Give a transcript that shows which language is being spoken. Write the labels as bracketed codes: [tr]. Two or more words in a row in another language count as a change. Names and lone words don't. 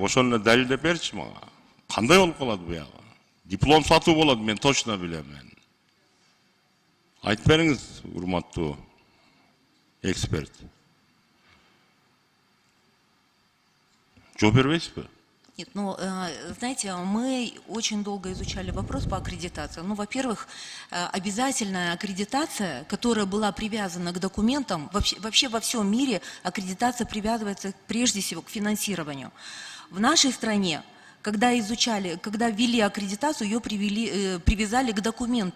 [ky] Ошону эле далилдеп берчи мага. Кандай болуп калат буягы? Диплом сатуу болот, мен точно билем мен. Айтып бериңиз, урматтуу эксперт. Жооп бербейсизби? [ru] Нет, ну, знаете, мы очень долго изучали вопрос по аккредитации. Ну, во-первых, обязательная аккредитация, которая была привязана к документам, вообще во всем мире аккредитация привязывается прежде всего к финансированию. В нашей стране, когда ввели аккредитацию, ее привязали к документам.